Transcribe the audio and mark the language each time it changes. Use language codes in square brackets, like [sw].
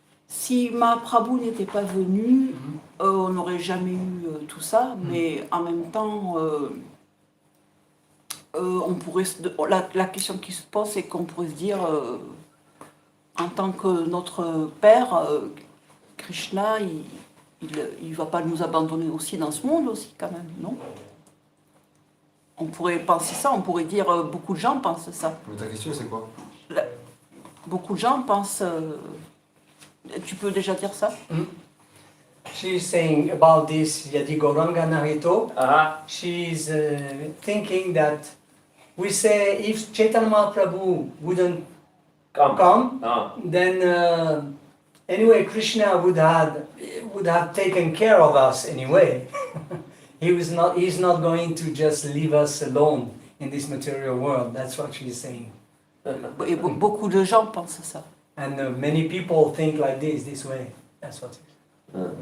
[fr] Si Mahaprabhu n'était pas venu, on n'aurait jamais eu tout ça, mais en même temps, on pourrait la question qui se pose, c'est qu'on pourrait se dire, en tant que notre père, Krishna, il va pas nous abandonner aussi dans ce monde aussi quand même, non? On pourrait penser ça, on pourrait dire, beaucoup de gens pensent ça. Mais ta question, c'est quoi? Beaucoup de gens pensent... tu peux déjà dire ça? [en] She's saying about this Yadi Gauranga Narito. Uh-huh. She's thinking that we say if Chaitanya Mahaprabhu wouldn't come, then anyway Krishna would have taken care of us anyway. He's not going to just leave us alone in this material world. That's what she's saying. [fr] Et beaucoup de gens pensent ça. [en] And many people think like this way. That's what it is.